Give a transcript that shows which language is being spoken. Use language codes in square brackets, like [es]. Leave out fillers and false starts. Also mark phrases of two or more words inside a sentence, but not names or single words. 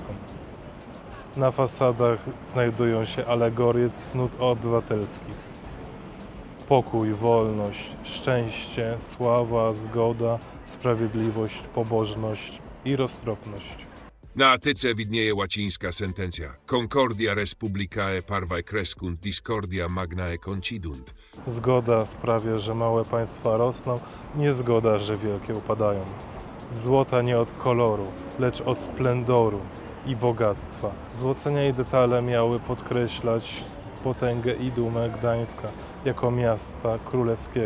[pl] Na fasadach znajdują się alegorie cnót obywatelskich. pokój, wolność, szczęście, sława, zgoda, sprawiedliwość, pobożność i roztropność. Na Atyce widnieje łacińska sentencja [la] Concordia respublicae parvae crescunt, discordia magnae concidunt. [pl] Zgoda sprawia, że małe państwa rosną, niezgoda, że wielkie upadają. Złota nie od koloru, lecz od splendoru i bogactwa. Złocenia i detale miały podkreślać potęgę i dumę Gdańska jako miasta królewskiego.